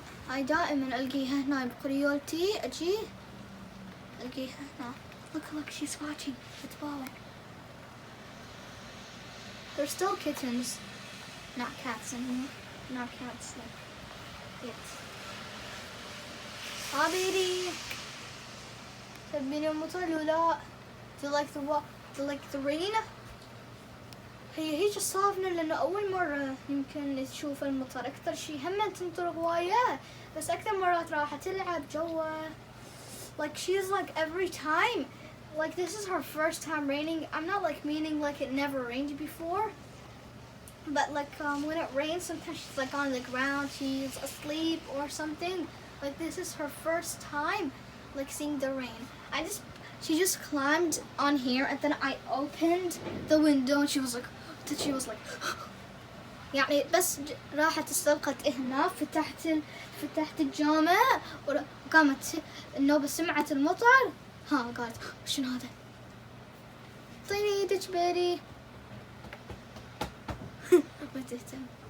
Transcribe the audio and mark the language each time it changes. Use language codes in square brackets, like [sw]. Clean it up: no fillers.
[ar] هاي دائما ألقيها هنا بقريولتي، أجي ألقيها هنا. [en] Look, she's watching. [ar] تتباوع. [en] They're still kittens, not cats anymore. Not cats, like kids. [ar] حبيبي تبيني المطر ولا؟ [en] Do you like the rain? [ar] هي هيك صافنة لأنه أول مرة يمكن تشوف المطر. أكثر شي هم تمطر هواية، بس أكثر مرات راح تلعب جوا. [en] Like she's like every time. Like this is her first time raining. I'm not like meaning like it never rained before. But like when it rains, sometimes she's like on the ground, she's asleep or something. Like this is her first time like seeing the rain. She just climbed on here and then I opened the window and she was like [ar] يعني بس راحت استلقت هنا. فتحت الجامع وقامت النوبة سمعت المطر. قالت شنو هذا؟ اعطيني ايدك بيري. ما تهتم.